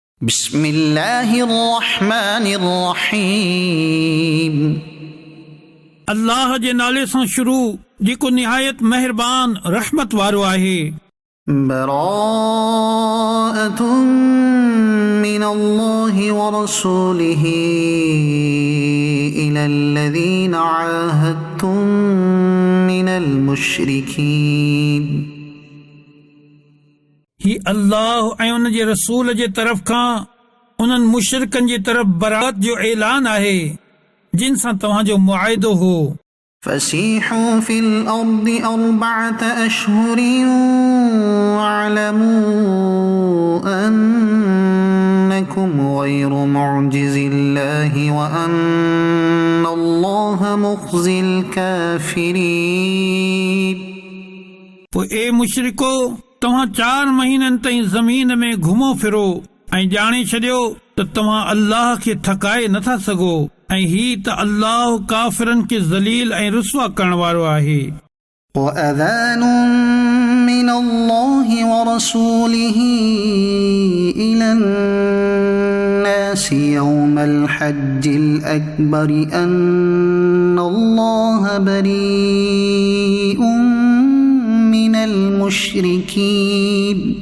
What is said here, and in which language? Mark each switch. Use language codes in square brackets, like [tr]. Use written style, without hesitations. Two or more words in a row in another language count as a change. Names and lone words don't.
[ar] بسم الله الرحمن الرحيم [sd] अल्लाह जे नाले सां शुरू जेको निहायत मेहरबान रहमत वारो आहे। [ar] براءة من الله ورسوله إلى الذين عاهدتم من المشركين [sd] ही अल्लाह ऐं उन जे रसूल जे तरफ़ खां उन्हनि मुशरिकनि जे तरफ़ बरात जो ऐलान आहे जिन सां तव्हांजो मुआहिदो हो। [ar] فسيحوا في الأرض 4 أشهر واعلموا أنكم غير معجز الله وأن الله مخزي الكافرين [sd] पोइ ए मुशरिको तव्हां 4 महीननि ताईं ज़मीन में घुमो फिरो ऐं ॼाणे छॾियो त तव्हां अल्लाह खे थकाए नथा सघो ऐं ही त अल्लाह काफ़िरनि खे ज़लील ऐं रुसवा करण वारो आहे। [ar] وأذان من الله ورسوله إلى الناس يوم الحج الأكبر أن الله بريء من المشركين